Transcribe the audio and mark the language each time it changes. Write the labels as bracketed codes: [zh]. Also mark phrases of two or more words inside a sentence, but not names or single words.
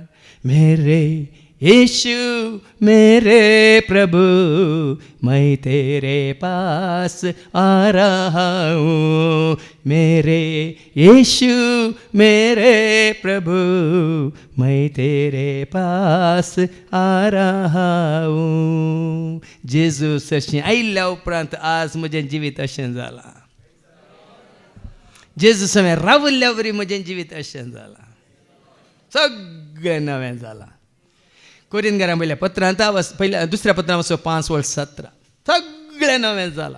[hi] मेरे यीशु मेरे प्रभु, मैं तेरे पास आ रहा हूँ। मेरे यीशु मेरे प्रभु, मैं तेरे पास आ रहा हूँ. [kok] जेजूस अशें आयिल्ल्या उपरांत आज म्हजें जिवीत अशें जालां. जेजूस हांवें रावल्ल्या वरी म्हजें जिवीत अशें जालां. सगळें नवें जालां. कोरिंथीकांक पयल्या पत्रांत पयल्या दुसऱ्या पत्रांत 5:17 सगळें नवें जालां.